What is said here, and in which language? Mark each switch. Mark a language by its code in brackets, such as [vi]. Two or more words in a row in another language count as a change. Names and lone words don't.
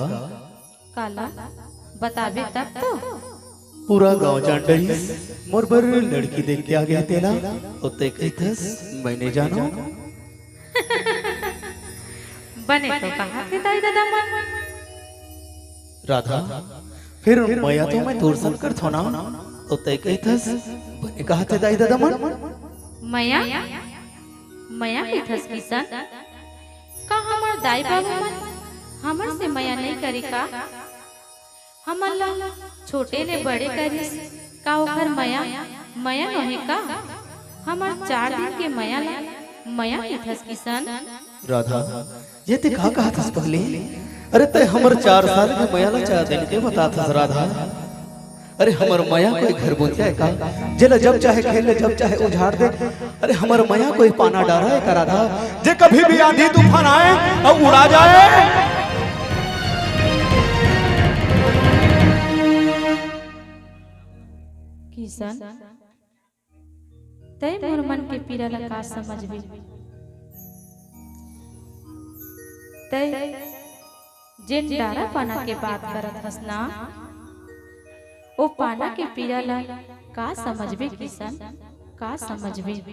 [hne] काला बताबे तब तो पूरा गांव जान रही मोर बर लड़की देख के आ गया तेला उते कहथस मैंने जानो बने तो कहा के ताई दादा मन राधा फिर मया तो मैं तोरसन कर थोना उते कहथस बने कहा थे दाई दादा मन मया मया कहथस किसान का हमर दाई बाबू मन हमर से मया नहीं करी का हमर ला छोटे ले बड़े करिस का ओखर मया मया नहे का हमर 4 दिन के मया ला मया कहथस किसान। राधा ये ते कहा था पहले अरे ते हमर 4 साल के मया ला 4 दिन के बता था राधा अरे हमर मया कोई घर बोलता है का जेला जब चाहे खेल ले जब चाहे उजाड़ दे अरे हमर मया कोई पाना डारा है का राधा जे कभी भी आंधी तूफान आए और उड़ा जाए। किसान तय मोर मन के पीड़ा ला का समझबी तय जेन डारा पाना के बात करत हस ना ओ पाना के पीड़ा ला का समझबे किसान का समझबे।